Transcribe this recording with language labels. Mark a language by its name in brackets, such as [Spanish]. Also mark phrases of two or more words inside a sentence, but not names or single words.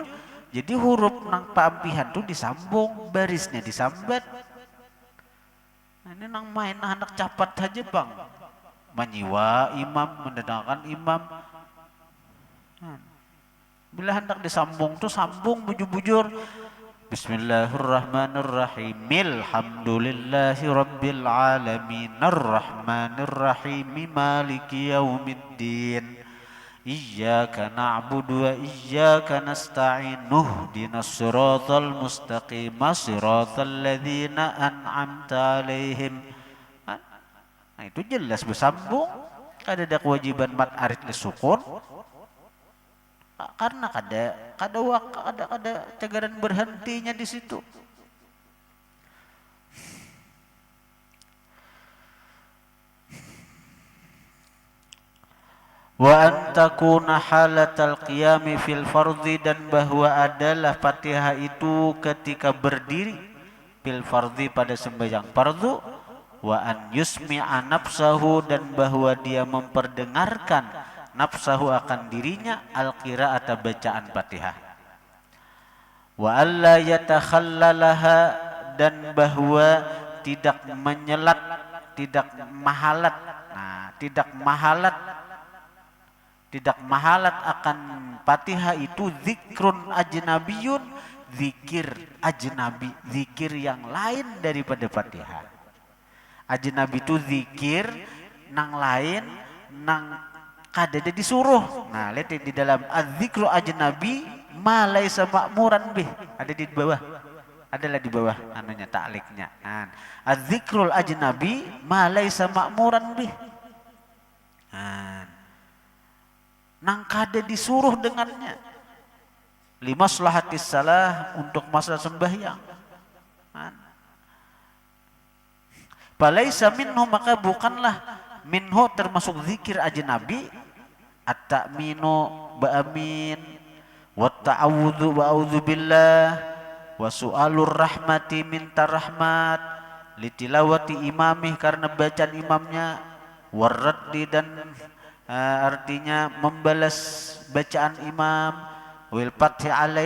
[Banjar] Jadi huruf nang paampihan tuh disambung, barisnya disambat. Nah, ini nang main nang hendak capat saja bang. [Indonesian] Menyiwa imam, mendatangkan imam. [Banjar] Bila hendak disambung tuh sambung bujur-bujur. [Arabic] بسم الله الرحمن الرحيم. الحمد لله رب العالمين. الرحمن الرحيم. مالك يوم الدين. إياك نعبد وإياك نستعين اهدنا الصراط المستقيم صراط الذين أنعمت عليهم. [Banjar] Nah itu jelas bersambung. Kada ada kewajiban [Arabic] مد عارض للسكون. [Banjar] Karena ada cagaran berhentinya di situ. [Arabic] وأن تكون حالة القيام في الفرض, [Indonesian] dan bahwa adalah Fatihah itu ketika berdiri [Arabic] في الفرض [Indonesian] pada sembahyang fardu, [Arabic] وأن يسمع نفسه, [Indonesian] dan bahwa dia memperdengarkan nafsahu akan dirinya [Arabic] القراءة [Indonesian] bacaan Fatihah, [Arabic] وألا يتخللها, [Indonesian] dan bahwa tidak menyelat, tidak mahalat. Nah, tidak mahalat akan Fatihah itu [Arabic] ذكر أجنبي, [Indonesian] zikir ajnabi, zikir yang lain daripada Fatihah. [Banjar] Ajnabi itu zikir nang lain, nang kadada disuruh. [Indonesian] Nah, lihat di dalam [Arabic] الذكر أجنبي ما ليس مأمورا به, [Indonesian] ada di bawah. Adalah di bawah anunya ta'liknya. Nah, [Arabic] الذكر الأجنبي ما ليس مأمورا به. [Banjar] Nah, nang kada disuruh dengannya, [Arabic] لمصلحة الصلاة, [Banjar] untuk masalah sembahyang. [Arabic] فليس منه, [Indonesian] maka bukanlah [Arabic] minhu [Indonesian] termasuk zikir ajnabi [Arabic] التأمين بآمين، والتعوذ بأعوذ بالله، وسؤال الرحمة [Indonesian] minta rahmat, [Arabic] لتلاوة إمامه [Indonesian] karena bacaan imamnya, [Arabic] والرد, [Indonesian] dan artinya membalas bacaan imam, [Arabic] والفتح عليه,